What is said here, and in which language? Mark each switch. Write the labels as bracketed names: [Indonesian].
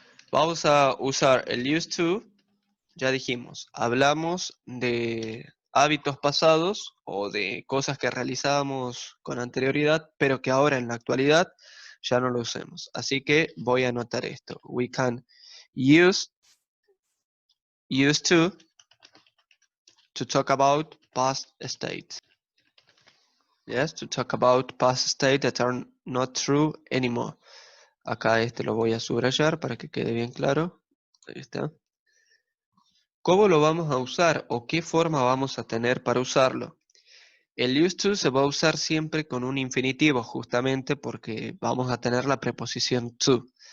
[Spanish] Vamos a usar el used to, ya dijimos, hablamos de hábitos pasados o de cosas que realizábamos con anterioridad, pero que ahora en la actualidad ya no lo usemos. Así que voy a anotar esto. [English] We can use used to talk about past states. Yes, to talk about past states that are not true anymore. [Spanish] Acá este lo voy a subrayar para que quede bien claro. Ahí está. ¿Cómo lo vamos a usar o qué forma vamos a tener para usarlo? El used to se va a usar siempre con un infinitivo, justamente porque vamos a tener la preposición to.